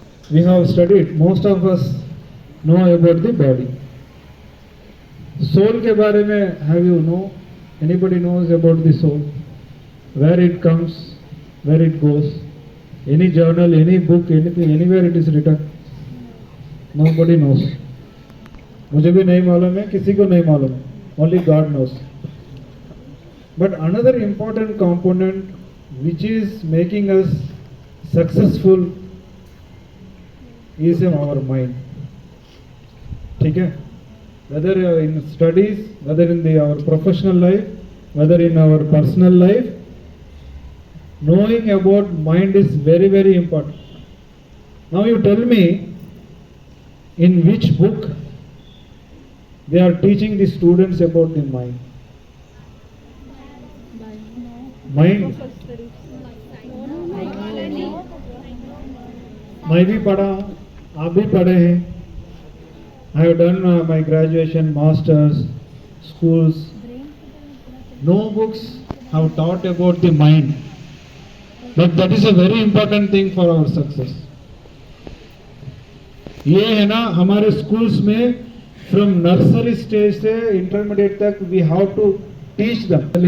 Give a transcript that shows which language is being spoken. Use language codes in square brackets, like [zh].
[en] We have studied, most of us know about the body. Soul [hi] ke bare mein, [en] have you know? Anybody knows about the soul? Where it comes, where it goes? Any journal, any book, anything, anywhere it is written? Nobody knows. [hi] मुझे भी नहीं मालूम है, किसी को नहीं मालूम है. [en] Only God knows. But another important component which is making us successful is our mind. [hi] ठीक है? [en] Whether in studies, whether in our professional life, whether in our personal life, knowing about mind is very, very important. Now you tell me, in which book they are teaching the students about the mind? Mind. [hi] मैं भी पढ़ा हूँ, आप भी पढ़े हैं. [en] I have done my graduation, masters, schools. No books have taught about the mind. But that is a very important thing for our success. [hi] ये है ना हमारे [en] schools में from nursery stage से intermediate तक we have to teach them.